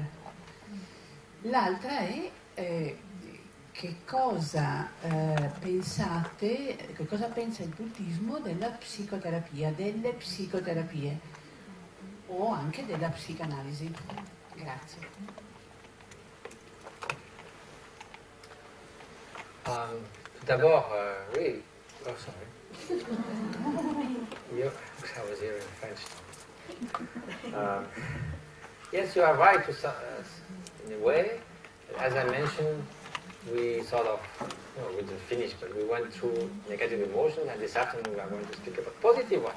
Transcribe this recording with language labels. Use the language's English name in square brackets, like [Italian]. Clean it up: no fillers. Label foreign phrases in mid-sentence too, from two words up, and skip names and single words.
[Italian] L'altra è che cosa pensate, che cosa pensa il buddismo della psicoterapia, delle psicoterapie o anche della psicanalisi? Grazie. [French] D'abord, oui. [English] Oh, sorry. I was hearing French. Yes, you are right in a way. As I mentioned, we sort of, we didn't finish, but we went through negative emotions, and this afternoon we are going to speak about positive ones.